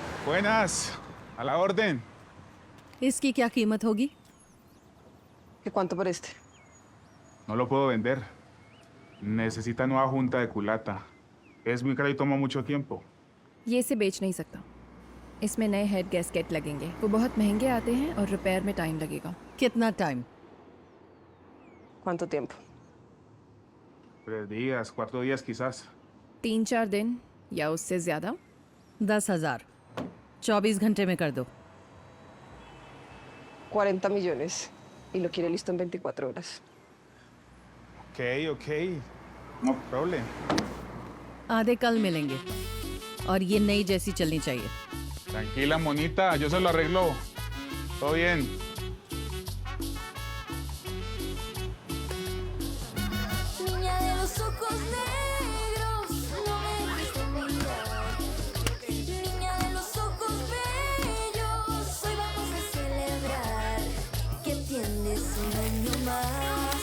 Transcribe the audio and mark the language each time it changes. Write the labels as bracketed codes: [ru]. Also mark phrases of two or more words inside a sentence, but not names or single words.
[es] Buenas, a la orden. [hi] इसकी क्या कीमत होगी? [es] ¿Cuánto por este? No lo puedo vender. Necesita nueva junta de culata. Es muy caro y toma mucho tiempo. [hi] ये इसे बेच नहीं सकता। इसमें नए [en] head gasket [hi] लगेंगे, वो बहुत महंगे आते हैं और रिपेयर में टाइम लगेगा। कितना टाइम? [es] ¿Cuánto tiempo? 3 días, 4 días quizás. [hi] 3-4 दिन या उससे ज़्यादा। 10,000 24 घंटे में कर दो। [es] 40 millones. Y lo quiere listo en 24 horas. [en] Ok. No problem. [hi] आधे कल मिलेंगे और ये नई जैसी चलनी चाहिए। [es] Tranquila, monita, yo se lo arreglo. Todo bien. Niña de los ojos negros, no me dejes mirar. Niña de los ojos bellos, hoy vamos a celebrar que tienes un año más.